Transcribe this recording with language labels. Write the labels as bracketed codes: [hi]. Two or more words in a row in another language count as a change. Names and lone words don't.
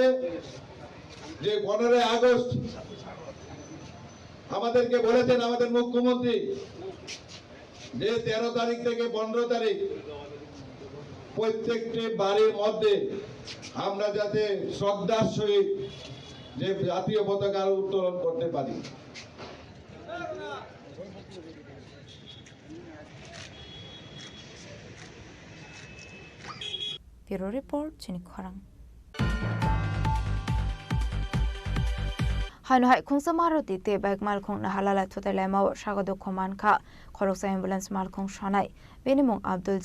[bn] যে 15 আগস্ট আমাদেরকে বলেছেন আমাদের মুখ্যমন্ত্রী যে 13 তারিখ থেকে 15 তারিখ প্রত্যেকটি বাড়ির মধ্যে আমরা যাতে শ্রদ্ধার সহিত যে জাতীয় পতাকা উত্তোলন করতে পারি। [en] Bureau Report [trk] Chini Khorang Haino hai khungsa maroti te bike mal khong na halala thote lema sagado khoman kha khoroksa ambulance mal khong shanai benimong Abdul